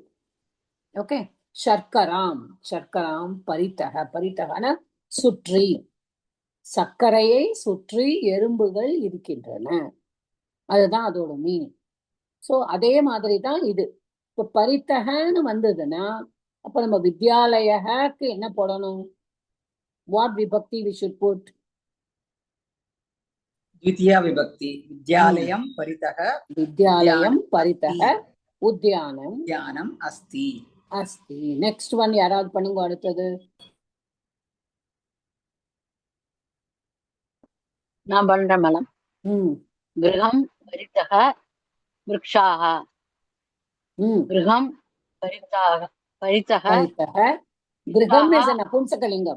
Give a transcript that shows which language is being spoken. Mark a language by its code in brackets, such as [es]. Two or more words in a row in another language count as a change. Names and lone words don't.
[ta] ஓகே, [sa] शर्कराम् शर्कराम् परितः, [ta] பரிதகன சுற்றி, சர்க்கரையை சுற்றி எறும்புகள் இருக்கின்றன, அதுதான் அதோட மீனிங். ஸோ அதே மாதிரி தான் இது. இப்போ பரித்தகன்னு வந்ததுன்னா அப்ப நம்ம வித்யாலயக்கு என்ன போடணும்? [en] What vibhakti we should put? [sa] द्वितीया विभक्ति विद्यालयं परितः विद्यालयम् परितः उद्यानम् उद्यानम् अस्ति. அஸ்தி. [en] next one [ta] யாராவது பண்ணுங்க. அடுத்தது நான் பண்றேன் மேடம். [sa] गृहम् परितः वृक्षाः. கிரகம் பரித்தக परितः, गृहम् [en] is an நபும்சகலிங்கம்.